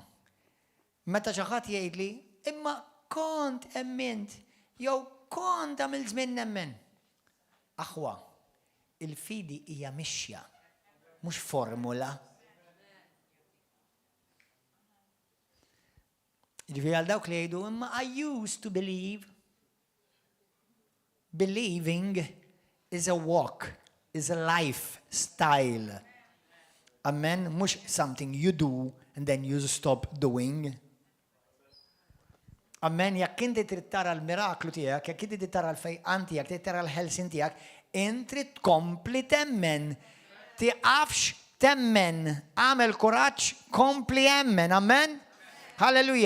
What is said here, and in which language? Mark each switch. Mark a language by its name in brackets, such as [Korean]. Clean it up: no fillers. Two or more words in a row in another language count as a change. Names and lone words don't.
[Maltese] Meta xi ħadd jgħidli, imma kont emmint, jew kont għamil żmien nemmen. Aħwa, il-fidi hija mixja, mhux formula. Jiġifieri għal dawk li jgħidu, imma [English] I used to believe. Believing is a walk, is a lifestyle. Amen, mhux something you do and then you stop doing. [Maltese] Amen, jekk inti trid tara l-miraklu tiegħek, jekk inti trid tara l-fejqan tiegħek, trid tara l-ħelsin tiegħek, inti tkompli temmen. Tiqafx temmen, għamel kuraġġ, kompli emmen, amen? Halleluja.